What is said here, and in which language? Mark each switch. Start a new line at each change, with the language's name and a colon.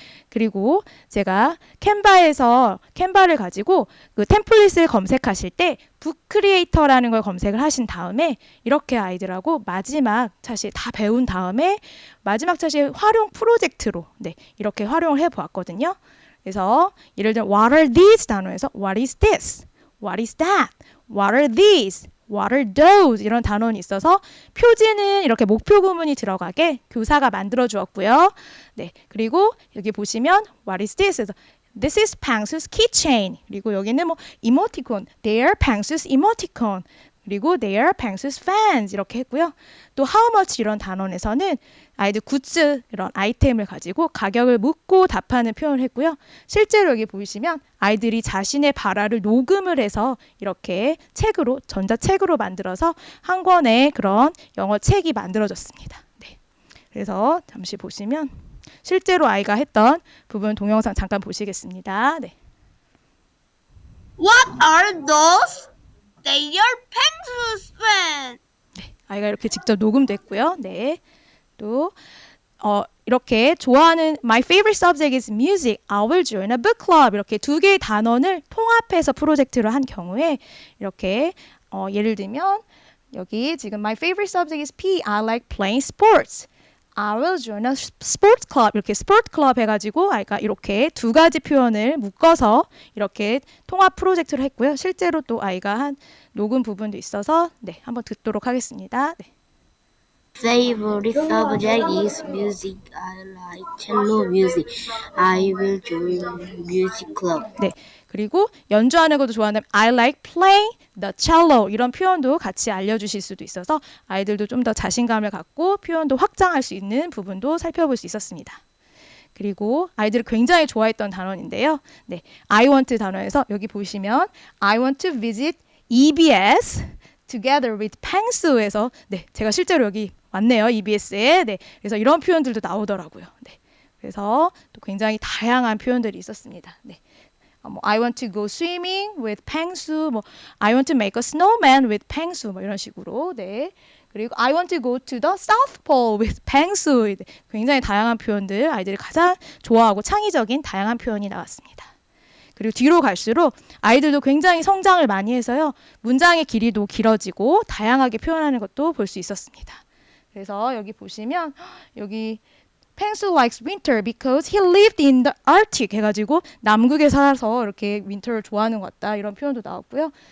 Korean: 그리고 제가 캔바를 가지고 그 템플릿을 검색하실 때 북크리에이터라는 걸 검색을 하신 다음에 이렇게 아이들하고 마지막 차시 다 배운 다음에 마지막 차시 활용 프로젝트로 이렇게 활용을 해보았거든요. 그래서 예를 들면
English: What are these 단어에서 What is this? What is that? What are these? What are those?
Korean: 이런 단원이 있어서 표지는 이렇게 목표 구문이 들어가게 교사가 만들어 주었고요. 그리고 여기 보시면
English: What is this? This is Pangsu's keychain.
Korean: 그리고 여기는 뭐 emoticon.
English: They are Pangsu's emoticon.
Korean: 그리고
English: they are Pangsu's fans 이렇게 했고요.
Korean: 또 how much 이런 단원에서는 아이들 굿즈 이런 아이템을 가지고 가격을 묻고 답하는 표현을 했고요. 실제로 여기 보이시면 아이들이 자신의 발화를 녹음을 해서 이렇게 책으로 전자책으로 만들어서 한 권의 그런 영어 책이 만들어졌습니다. 네. 그래서 잠시 보시면 실제로 아이가 했던 부분 동영상 잠깐 보시겠습니다. 네.
English: What are those? They are Pangsu's fans.
Korean: 아이가 이렇게 직접 녹음됐고요. 네. 또 이렇게 좋아하는
English: My favorite subject is music. I will join a book club.
Korean: 이렇게 두 개의 단원을 통합해서 프로젝트를 한 경우에 이렇게 예를 들면 여기 지금
English: My favorite subject is P. I like playing sports. I will join a sports club.
Korean: 이렇게 sport club 해가지고 아이가 이렇게 두 가지 표현을 묶어서 이렇게 통합 프로젝트를 했고요. 실제로 또 아이가 한 녹음 부분도 있어서 네, 한번 듣도록 하겠습니다. 네.
English: Favorite subject is music. I like cello music. I will join music club.
Korean: 네. 그리고 연주하는 것도 좋아하는
English: I like playing the cello
Korean: 이런 표현도 같이 알려주실 수도 있어서 아이들도 좀 더 자신감을 갖고 표현도 확장할 수 있는 부분도 살펴볼 수 있었습니다. 그리고 아이들이 굉장히 좋아했던 단원인데요. 네, I want 단원에서 여기 보시면
English: I want to visit EBS together with Pangsu에서
Korean: 네, 제가 실제로 여기 왔네요. EBS에. 네, 그래서 이런 표현들도 나오더라고요. 네, 그래서 또 굉장히 다양한 표현들이 있었습니다. 네.
English: I want to go swimming with Pangsu. I want to make a snowman with Pangsu.
Korean: 이런 식으로. 네. 그리고
English: I want to go to the South Pole with Pangsu.
Korean: 네. 굉장히 다양한 표현들, 아이들이 가장 좋아하고 창의적인 다양한 표현이 나왔습니다. 그리고 뒤로 갈수록 아이들도 굉장히 성장을 많이 해서요. 문장의 길이도 길어지고 다양하게 표현하는 것도 볼 수 있었습니다. 그래서 여기 보시면 여기
English: Pangsu likes winter because he lived in the Arctic
Korean: 해가지고 남극에 살아서 이렇게 윈터를 좋아하는 것 같다 이런 표현도 나왔고요.